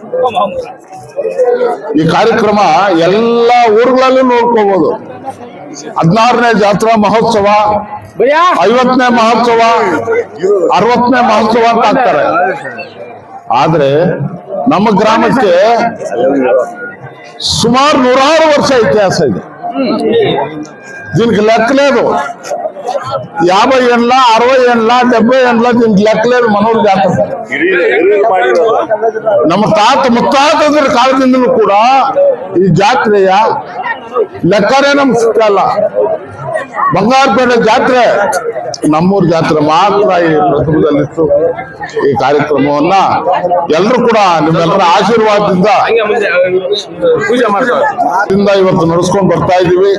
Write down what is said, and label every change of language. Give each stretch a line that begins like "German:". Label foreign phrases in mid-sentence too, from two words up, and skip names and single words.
Kannada: ಈ ಕಾರ್ಯಕ್ರಮ ಎಲ್ಲ ಊರುಗಳಲ್ಲೂ ನೋಡ್ಕೋಬಹುದು. 16ನೇ ಜಾತ್ರಾ ಮಹೋತ್ಸವ, 50ನೇ ಮಹೋತ್ಸವ, 60ನೇ ಮಹೋತ್ಸವ ಅಂತ ಆಗ್ತಾರೆ. ಆದ್ರೆ ನಮ್ಮ ಗ್ರಾಮಕ್ಕೆ ಸುಮಾರು 100 ವರ್ಷ ಇತಿಹಾಸ ಇದೆ.
Telugu: దీనికి లెక్కలేదు. 50 ఏళ్ళ 60 ఏళ్ళ 70 ఏళ్ళ దీనికి లెక్కలేదు. మనోడు జాతర
Kannada: ನಮ್ಮ ತಾತ ಮುತ್ತಾತರ ಕಾಲದಿಂದಲೂ ಕೂಡ ಈ ಜಾತ್ರೆಯ ಲೆಕ್ಕನೇ ನಮ್ಗೆ ಸಿಕ್ಕಲ್ಲ. ಬಂಗಾರಪೇಟೆ ಜಾತ್ರೆ ನಮ್ಮೂರ್ ಜಾತ್ರೆ ಮಾತ್ರ ಈ ಪ್ರಥಮದಲ್ಲಿತ್ತು. ಈ ಕಾರ್ಯಕ್ರಮವನ್ನ ಎಲ್ಲರೂ ಕೂಡ ನಿಮ್ಮೆಲ್ಲರ ಆಶೀರ್ವಾದದಿಂದ ಇವತ್ತು ನಡೆಸ್ಕೊಂಡು ಬರ್ತಾ ಇದ್ದೀವಿ.